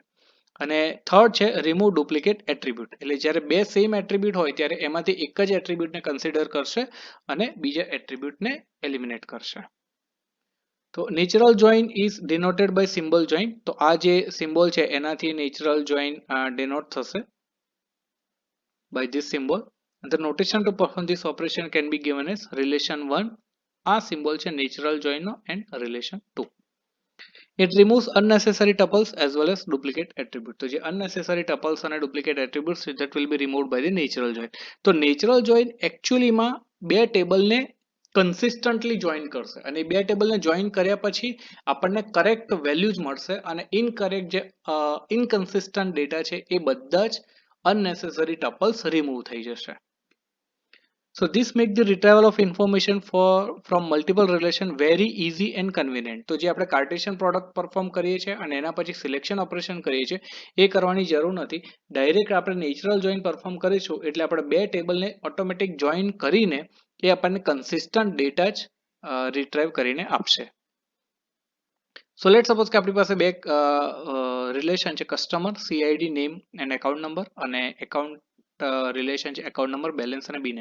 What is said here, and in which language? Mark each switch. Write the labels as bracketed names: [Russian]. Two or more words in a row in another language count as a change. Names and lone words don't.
[Gujarati] અને થર્ડ છે [English] remove duplicate attribute, [Gujarati] એટલે જ્યારે બે [English] same attribute [Gujarati] હોય ત્યારે એમાંથી એક જ એટ્રીબ્યુટને કન્સિડર કરશે અને બીજા એટ્રીબ્યુટને એલિમિનેટ કરશે. [English] તો natural join is denoted by symbol join. [Gujarati] તો આ જે સિમ્બોલ છે એનાથી [English] natural join denote થશે by this symbol. And the notation to perform this operation can be given as relation 1. આ symbol છે natural joinનો and relation 2. It removes unnecessary tuples as well as duplicate attributes. [Gujarati] તો જે [English] unnecessary tuples અને duplicate attributes that will be removed by the natural join. [Gujarati] તો [English] natural join actually [Gujarati] માં બે ટેબલને [English] consistently join [Gujarati] કરશે અને બે ટેબલને જોઈન કર્યા પછી આપણને [English] correct values [Gujarati] મળશે અને ઇનકરેક્ટ જે [English] inconsistent data [Gujarati] છે એ બધા જ [English] unnecessary tuples remove [Gujarati] થઈ જશે. [English] So this make the retrieval of information from multiple relation very easy and convenient. [Gujarati] તો જે આપણે [English] cartesian product perform [Gujarati] કરીએ છીએ અને એના પછી [English] selection operation [Gujarati] કરીએ છીએ એ કરવાની જરૂર નથી, ડાયરેક્ટ આપણે [English] natural join perform [Gujarati] કરીશું એટલે આપણે બે ટેબલને ઓટોમેટિક જોઈન કરીને એ આપણને [English] consistent data [Gujarati] જ રિટ્રાઈવ કરીને આપશે. [English] so let suppose [Gujarati] કે આપણી પાસે બે રિલેશન છે, [English] customer CID name and account number [Gujarati] અને [English] account relation [Gujarati] છે [English] account number balance [Gujarati] અને [English] B name.